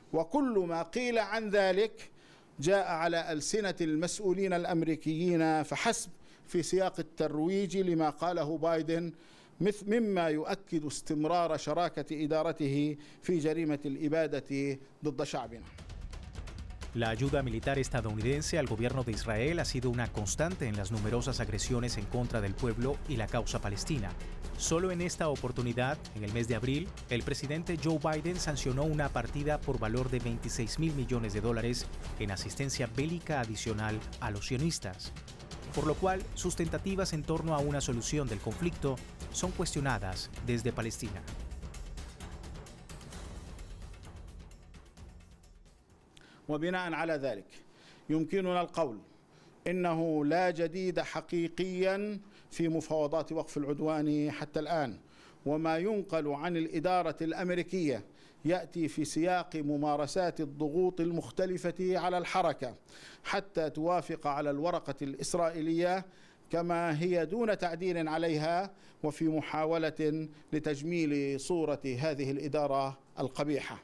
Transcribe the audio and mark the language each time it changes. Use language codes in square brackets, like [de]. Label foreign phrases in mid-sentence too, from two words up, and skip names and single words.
[ar] وكل ما قيل عن ذلك جاء على ألسنة المسؤولين الأمريكيين فحسب في سياق الترويج لما قاله بايدن مما يؤكد استمرار شراكة إدارته في جريمة الإبادة ضد شعبنا. [es] La ayuda militar estadounidense al gobierno de Israel ha sido una constante en las numerosas agresiones en contra del pueblo y la causa palestina. Solo en esta oportunidad, en el mes de abril, el presidente Joe Biden sancionó una partida por valor de $26.000 millones en asistencia bélica adicional a los sionistas, por lo cual sus tentativas en torno a una solución del conflicto son cuestionadas desde Palestina. [ar] وبناء على ذلك يمكننا القول إنه لا جديد حقيقيا في مفاوضات وقف العدوان حتى الآن، وما ينقل عن الإدارة الأمريكية يأتي في سياق ممارسات الضغوط المختلفة على الحركة حتى توافق على الورقة الإسرائيلية كما هي دون تعديل عليها، وفي محاولة لتجميل صورة هذه الإدارة القبيحة.